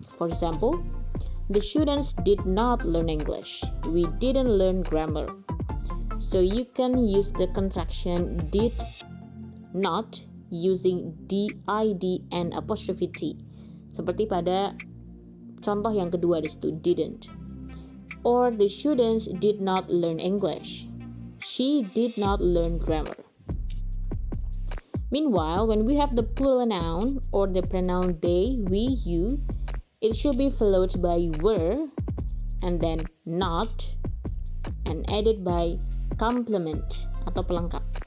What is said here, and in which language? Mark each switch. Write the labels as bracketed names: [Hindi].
[English] For example, the students did not learn English. We didn't learn grammar. So you can use the contraction did not using did and apostrophe t. [Indonesian] Seperti pada contoh yang kedua di situ, didn't. [English] Or the students did not learn English. She did not learn grammar. Meanwhile, when we have the plural noun or the pronoun they, we, you, it should be followed by were and then not and added by complement [Indonesian] atau pelengkap.